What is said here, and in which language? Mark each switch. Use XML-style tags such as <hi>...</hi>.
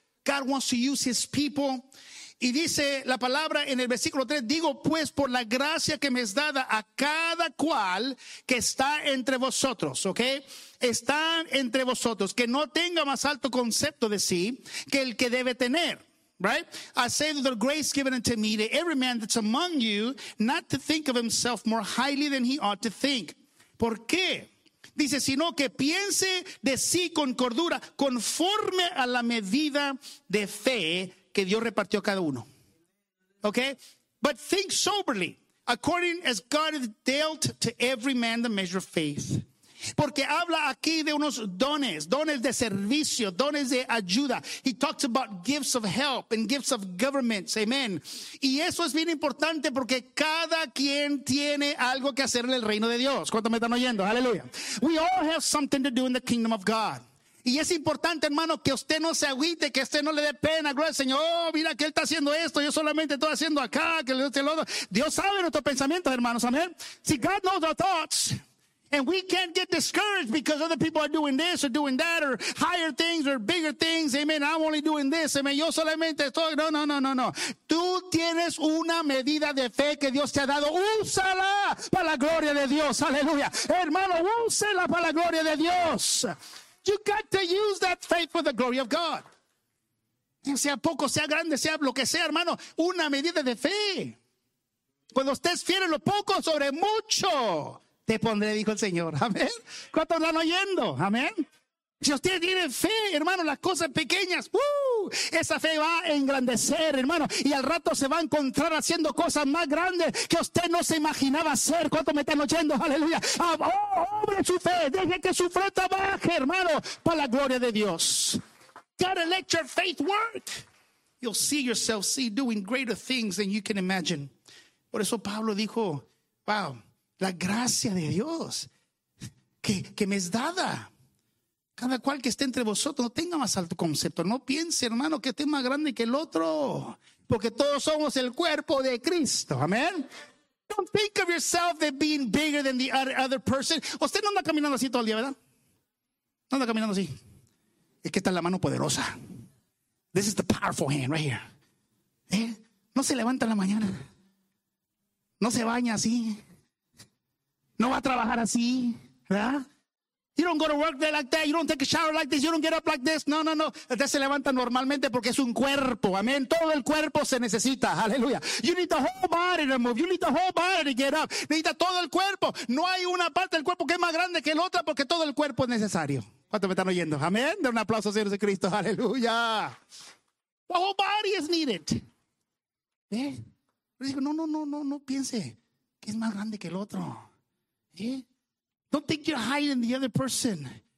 <en>God wants to use his people.</en> <es>Y dice la palabra en el versículo 3, digo pues por la gracia que me es dada a cada cual que está entre vosotros, ¿ok? Están entre vosotros, que no tenga más alto concepto de sí que el que debe tener, right?</es> <en>I say that the grace given unto me to every man that's among you, not to think of himself more highly than he ought to think.</en> <es>¿Por qué? Dice, sino que piense de sí con cordura, conforme a la medida de fe que Dios repartió a cada uno.</es> <en>Okay? But think soberly, according as God has dealt to every man the measure of faith.</en> <es>Porque habla aquí de unos dones, dones de servicio, dones de ayuda.</es> <en>He talks about gifts of help and gifts of government. Amen.</en> <es>Y eso es bien importante porque cada quien tiene algo que hacer en el reino de Dios. ¿Cuánto me están oyendo?</es> <en>Aleluya. We all have something to do in the kingdom of God.</en> <es>Y es importante, hermano, que usted no se agüite, que usted no le dé pena, gloria al Señor. Oh, mira que él está haciendo esto, yo solamente estoy haciendo acá, que le doy el otro. Dios sabe nuestros pensamientos, hermanos, amén.</es> <en>Si God knows our thoughts, and we can't get discouraged because other people are doing this or doing that or higher things or bigger things, amen, I'm only doing this, amen,</en> <es>yo solamente estoy, no. Tú tienes una medida de fe que Dios te ha dado, úsala para la gloria de Dios, aleluya. Hermano, úsela para la gloria de Dios.</es> <en>You got to use that faith for the glory of God.</en> <es>Sea poco, sea grande, sea lo que sea, hermano. Una medida de fe. Cuando estés fiel en lo poco, sobre mucho te pondré, dijo el Señor. Amén. ¿Cuántos están oyendo? Amén. Si usted tiene fe, hermano, las cosas pequeñas, esa fe va a engrandecer, hermano. Y al rato se va a encontrar haciendo cosas más grandes que usted no se imaginaba hacer. ¿Cuánto me están oyendo? Aleluya. Abre su fe, deje que su fe trabaje, hermano, para la gloria de Dios.</es> <en>Gotta let your faith work. You'll see yourself see doing greater things than you can imagine.</en> <es>Por eso Pablo dijo, wow, la gracia de Dios que me es dada. Cada cual que esté entre vosotros, no tenga más alto concepto. No piense, hermano, que esté más grande que el otro. Porque todos somos el cuerpo de Cristo. Amén.</es> <en>Don't think of yourself as being bigger than the other person.</en> <es>Usted no anda caminando así todo el día, ¿verdad? No anda caminando así. Es que está la mano poderosa.</es> <en>This is the powerful hand right here. ¿Eh?</en> <es>No se levanta en la mañana. No se baña así. No va a trabajar así, ¿verdad?</es> <en>You don't go to work like that. You don't take a shower like this. You don't get up like this.</en> <es>No. Usted se levanta normalmente porque es un cuerpo. Amén. Todo el cuerpo se necesita. Aleluya.</es> <en>You need the whole body to move. You need the whole body to get up.</en> <es>Necesita todo el cuerpo. No hay una parte del cuerpo que es más grande que la otra porque todo el cuerpo es necesario. ¿Cuántos me están oyendo? Amén. De un aplauso, Señor Jesucristo. Aleluya.</es> <en>The whole body is needed. ¿Eh? No.</en> <es>Piense que es más grande que el otro. ¿Eh?</es> <en>Don't think you're higher than the other person.</en>